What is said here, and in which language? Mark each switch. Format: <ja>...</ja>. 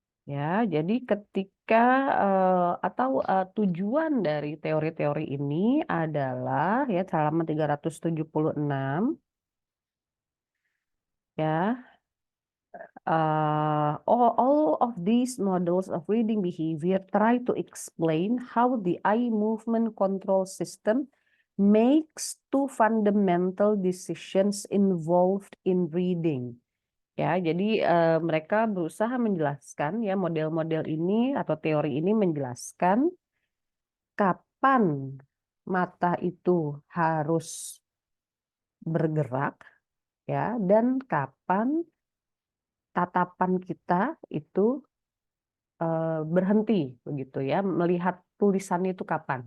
<id>Ya, jadi ketika atau tujuan dari teori-teori ini adalah ya halaman 376 ya.</id> <en>All of these models of reading behavior try to explain how the eye movement control system makes two fundamental decisions involved in reading.</en> <id>Ya, jadi mereka berusaha menjelaskan ya model-model ini atau teori ini menjelaskan kapan mata itu harus bergerak ya dan kapan tatapan kita itu berhenti begitu ya, melihat tulisannya itu kapan.</id>